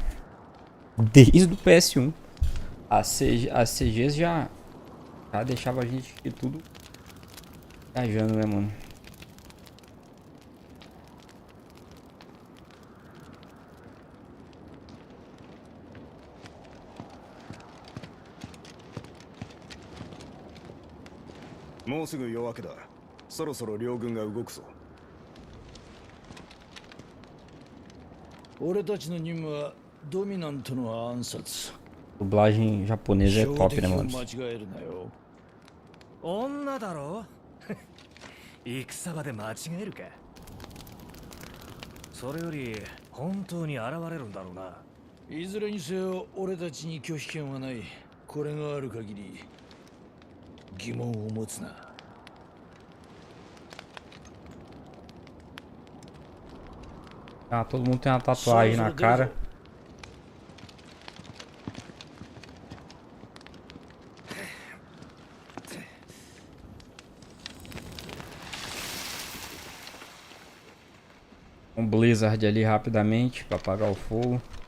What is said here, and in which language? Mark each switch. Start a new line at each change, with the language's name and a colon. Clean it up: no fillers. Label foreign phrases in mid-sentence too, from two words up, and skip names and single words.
Portuguese: Desde o PS1. As CGs já deixava a gente aqui tudo viajando, né, mano?
Japanese: もうすぐ弱くだ. そろそろ両軍が動くぞ. 俺たちの任務はドミナントの暗殺。
Portuguese: Dublagem japonesa é
Japanese: 標
Portuguese: top,
Japanese: 的
Portuguese: né,
Japanese: を
Portuguese: mano?
Japanese: 間違えるなよ。女だろ戦場で間違えるか。それより本当に現れるんだろうな。いずれにせよ俺たちに拒否権はない。これがある限り疑問を持つな。
Portuguese: Ah, todo mundo tem uma tatuagem na cara. Um Blizzard ali rapidamente pra apagar o fogo.